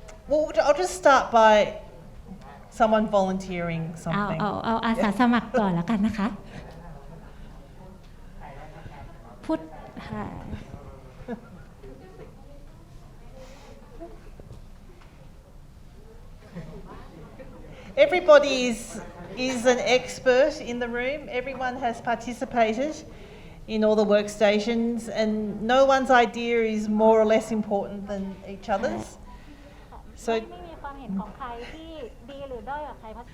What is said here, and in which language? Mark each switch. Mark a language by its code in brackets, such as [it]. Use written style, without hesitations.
[en] Well, I'll just start by someone volunteering something. [th] เอาอาสาสมัครก่อนแล้วกันนะคะพูดค่ะ [en] Everybody is an expert in the room. Everyone has participated in all the workstations, and no one's idea is more or less important than each other's. So [th] ไม่มีความเห็นของใครที่ดีหรือด้อยกว่าใคร